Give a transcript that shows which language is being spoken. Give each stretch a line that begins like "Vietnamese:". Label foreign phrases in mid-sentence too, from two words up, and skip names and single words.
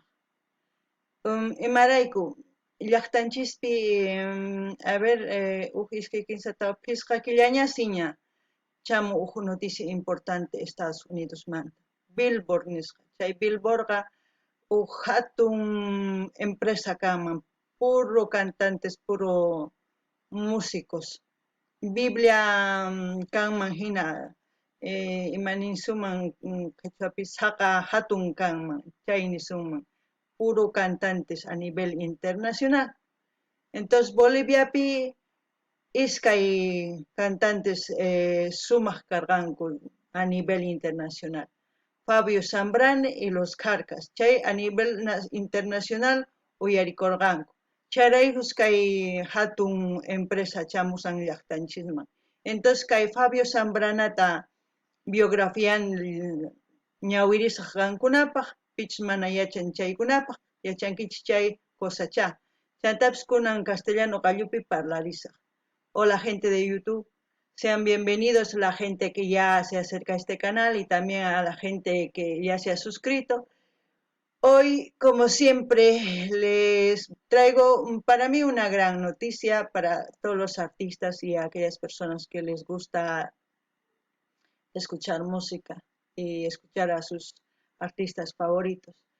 Quechua: Imarayku llaqtanchispi huk iskay kinsata phisqa killañasiña chamu huk
Spanish: noticia importante
Quechua: Estados Unidos manta. Billboard nisqa. Chay Billboardqa huk hatun empresa kanman,
Spanish: puro cantantes, puro músicos.
Quechua: Biblia kanman hina imaninsuman qhichwapi saqa hatun kanman, chay nisunman.
Spanish: Puro cantantes a nivel internacional.
Quechua: Entonces Boliviapi iskay cantantes sumaq karqanku
Spanish: a nivel internacional.
Quechua: Fabio Zambrana y los Carcas. Chay
Spanish: a nivel internacional
Quechua: uyarikurqanku. Charaykus kay hatun empresa chamusan llaqtanchisman. Entonces kay Fabio Zambranata biografian ñawirisaq kankunapaq, pichus mana yachan chaykunapaq, yachankichis chay cosacha. Chantapis kunan castellano qallupi parlarisaq.
Spanish: Hola gente de YouTube, sean bienvenidos la gente que ya se acerca a este canal y también a la gente que ya se ha suscrito. Hoy, como siempre, les traigo para mí una gran noticia para todos los artistas y aquellas personas que les gusta escuchar música y escuchar a sus artistas favoritos.